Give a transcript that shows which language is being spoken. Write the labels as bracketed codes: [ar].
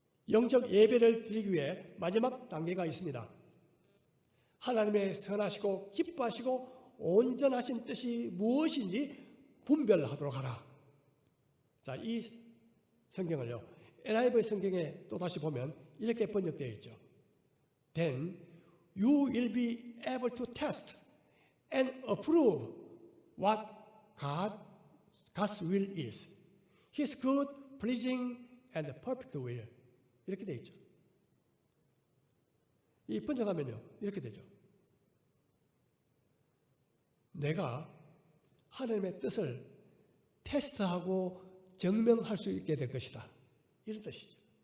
[ko] 영적 예배를 드리기 위해 마지막 단계가 있습니다. 하나님의 선하시고 기뻐하시고 온전하신 뜻이 무엇인지 분별하도록 하라. 자, 이 성경을요, NIV 성경에 또다시 보면 이렇게 번역되어 있죠. [en] Then you will be able to test and approve what God's will is. His good, pleasing, and perfect will. [ko] 이렇게 되어 있죠. 이 번역하면요, 이렇게 되죠. 내가 하나님의 뜻을 테스트하고 증명할 수 있게 될 것이다. 이런 뜻이죠.